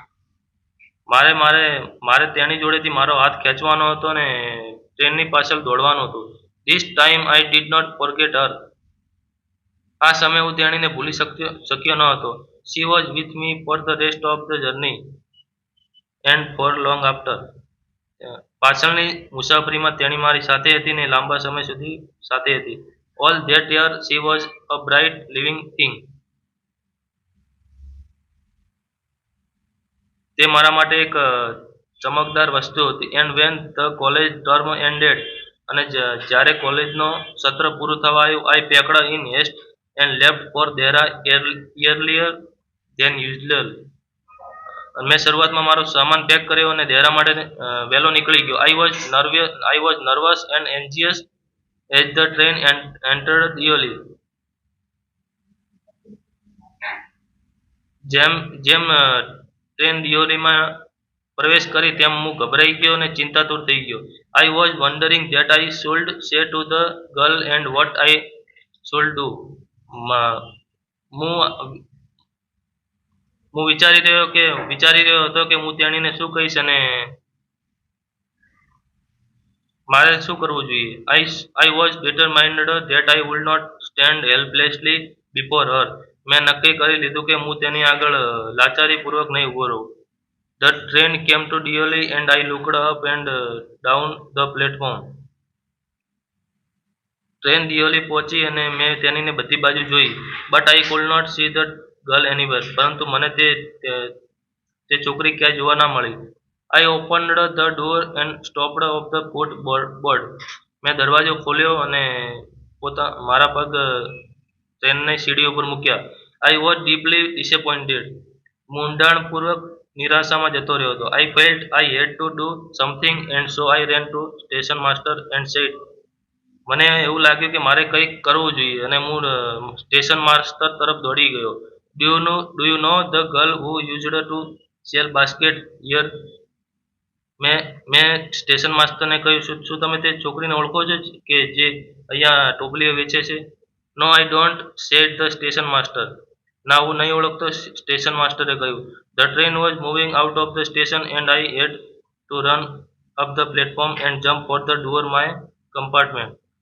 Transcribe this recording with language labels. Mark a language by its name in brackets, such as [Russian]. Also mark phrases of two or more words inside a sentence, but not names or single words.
[Gujarati] મારે તેની જોડેથી મારો હાથ ખેંચવાનો હતો અને ટ્રેનની પાછળ દોડવાનું હતું. [English] This time I did not forget her. [Gujarati] આ સમયે હું તેણીને ભૂલી શક્યો ન હતો. [English] She was with me for the rest of the journey. and for long after. [Gujarati] પાછળની મુસાફરીમાં તેણી મારી સાથે હતી ને લાંબા સમય સુધી સાથે હતી. [English] All that year she was a bright living thing. [Gujarati] તે મારા માટે એક ચમકદાર વસ્તુ હતી. [English] And when the college term ended, [Gujarati] અને જ્યારે કોલેજનો સત્ર પૂરું થવા આવ્યું, [English] I packed in haste and left for there earlier than usual. [Gujarati] અને મેં શરૂઆતમાં મારો સામાન પેક કર્યો અને દેરા માટે વહેલો નીકળી ગયો. [English] I was nervous and anxious as the train entered Dioli. [Gujarati] જેમ જેમ ટ્રેન દિયોલીમાં પ્રવેશ કરી તેમ હું ગભરાઈ ગયો અને ચિંતાતુર થઈ ગયો. [English] I was wondering that I should say to the girl and what I should do. [Gujarati] હું હું વિચારી રહ્યો હતો કે હું તેણીને શું કહીશ અને મારે શું કરવું જોઈએ. [English] I was determined that I would not stand helplessly before her. [Gujarati] મેં નક્કી કરી લીધું કે હું તેની આગળ લાચારીપૂર્વક નહીં ઊભો રહું. [English] The train came to Dioli and I looked up and down the platform. [Gujarati] ટ્રેન દિયોલી પહોંચી અને મેં તેણીને બધી બાજુ જોઈ. [English] But I could not see the girl anywhere. [Gujarati] પરંતુ મને તે છોકરી ક્યાંય જોવા ના મળી. [English] I opened the door and stopped off the footboard. [Gujarati] મેં દરવાજો ખોલ્યો અને મારા પગ ટ્રેનની સીડી ઉપર મૂક્યા. [English] I was deeply disappointed. [Gujarati] હું ઊંડાણપૂર્વક નિરાશામાં જતો રહ્યો હતો. [English] I felt I had to do something and so I ran to station master and said. [Gujarati] મને એવું લાગ્યું કે મારે કંઈક કરવું જોઈએ અને હું [English] station master [Gujarati] તરફ દોડી ગયો. [English] Do you know the girl who used to sell basket here? [Gujarati] મેં સ્ટેશન માસ્ટરને કહ્યું, શું તમે તે છોકરીને ઓળખો છો કે જે અહીંયા ટોપલીઓ વેચે છે? [English] No I don't, said the station master. [Gujarati] ના, હું નહીં ઓળખતો, સ્ટેશન માસ્ટરે કહ્યું. [English] The train was moving out of the station and I had to run up the platform and jump for the door my compartment.